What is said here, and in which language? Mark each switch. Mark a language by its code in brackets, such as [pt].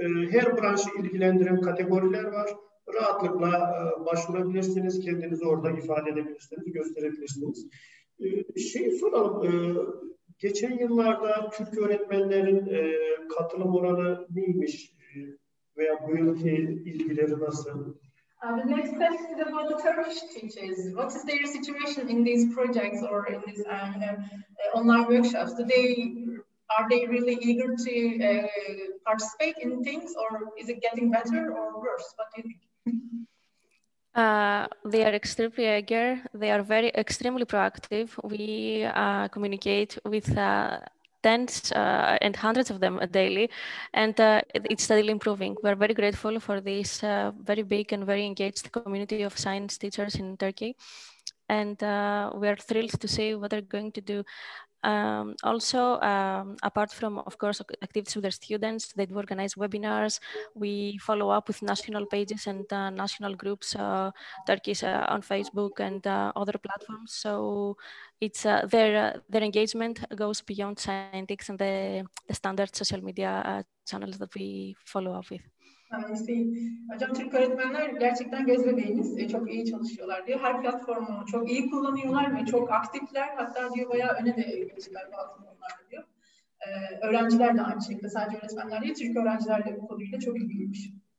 [tr] Her branşı ilgilendiren kategoriler var. Rahatlıkla başvurabilirsiniz, kendinizi orada ifade edebilirsiniz, gösterebilirsiniz. Soralım. Geçen yıllarda Türk öğretmenlerin katılım oranı neymiş veya bu yılki ilgileri nasıl? [en] The next question is about the Turkish teachers. What is their situation in these projects or in these online workshops? Are they really eager to participate in things, or is it getting better or worse? What do you think? They are extremely eager. They are extremely proactive. We communicate with tens and hundreds of them daily, and it's steadily improving. We're very grateful for this very big and very engaged community of science teachers in Turkey, and we're thrilled to see what they're going to do. Apart from, of course, activities with their students, they do organize webinars. We follow up with national pages and national groups, Turkish on Facebook and other platforms. So it's their engagement goes beyond Scientix and the standard social media channels that we follow up with. [tr] Hocam Türk öğretmenler gerçekten göz bebeğimiz, çok iyi çalışıyorlar diyor. Her platformu çok iyi kullanıyorlar ve çok aktifler. Hatta diyor bayağı öne de geçtiler bazı konularda diyor. Öğrenciler de aynı şekilde, sadece öğretmenler değil, Türk öğrenciler de bu konuyla çok ilgiliymiş.